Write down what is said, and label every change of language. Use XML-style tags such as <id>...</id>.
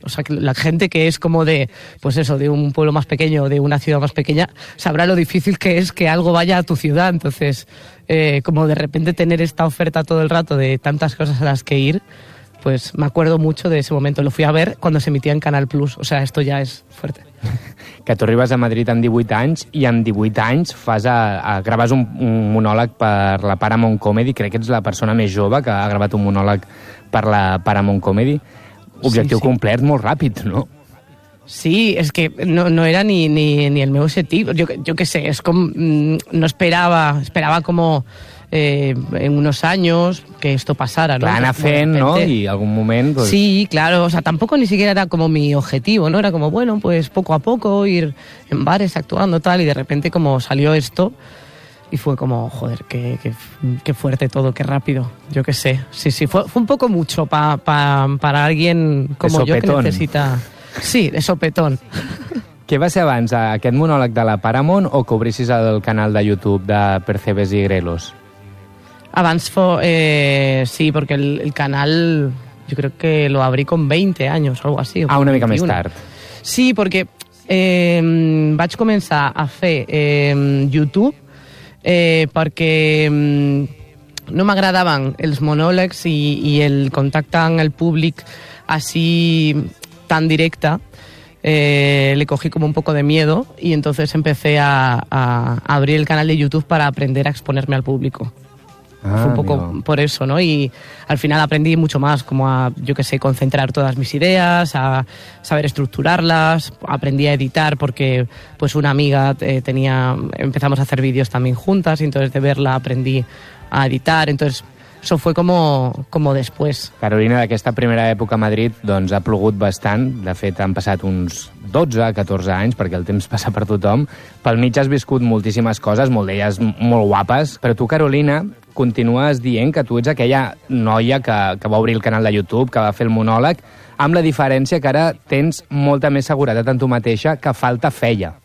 <es>O sea, que la gente que es como de, pues eso, de un pueblo más pequeño, de una ciudad más pequeña, sabrá lo difícil que es que algo vaya a tu ciudad. Entonces, como de repente tener esta oferta todo el rato de tantas cosas a las que ir, pues me acuerdo mucho de ese momento. Lo fui a ver cuando se emitía en Canal Plus. O sea, esto ya es fuerte.</es> <ca>Que tu arribes a Madrid amb 18 anys i amb 18 anys fas graves un monòleg per la Paramount Comedy. Crec que ets la persona més jove que ha gravat un monòleg per la Paramount Comedy. Objectiu complert molt ràpid, no? Sí, és que no era ni el meu objectiu. Jo què sé, és com... No esperava, com...</ca> <es>en unos años que esto pasara, ¿no?</es> <ca>Plana fent,</ca> <es>¿no? Y algún momento... Pues... Sí, claro, o sea, tampoco ni siquiera era como mi objetivo, ¿no? Era como, bueno, pues poco a poco ir en bares actuando tal, y de repente como salió esto y fue como, joder, qué fuerte todo, qué rápido, yo qué sé. Sí, sí, fue un poco mucho para alguien como yo que necesita... Sí, de sopetón.</es> <ca>Què va ser abans, aquest monòleg de la Paramount o que obrissis el canal de YouTube de Percebes y Grelos? Abans sí, perquè el canal jo crec que</ca> <es>lo abrí con 20 anys o algo así.</es> <ca>Ah, una mica 21. Més tard. Sí, perquè vaig començar a fer YouTube perquè no m'agradaven els monòlegs i el contacte amb el públic així tan directe.</ca> <es>Le cogí como un poco de miedo y entonces empecé a abrir el canal de YouTube para aprender a exponerme al público. Ah, fue un poco mío. Por eso, ¿no? Y al final aprendí mucho más, como a, yo qué sé, concentrar todas mis ideas, a saber estructurarlas, aprendí a editar porque pues una amiga empezamos a hacer vídeos también juntas y entonces de verla aprendí a editar, entonces... Això fue como después.</es> <ca>Carolina, d'aquesta primera època a Madrid, doncs ha plogut bastant. De fet, han passat uns 12, 14 anys, perquè el temps passa per tothom. Pel mig has viscut moltíssimes coses, molt d'elles molt guapes. Però tu, Carolina, continues dient que tu ets aquella noia que va obrir el canal de YouTube, que va fer el monòleg, amb la diferència que ara tens molta més seguretat en tu mateixa que falta feia.</ca>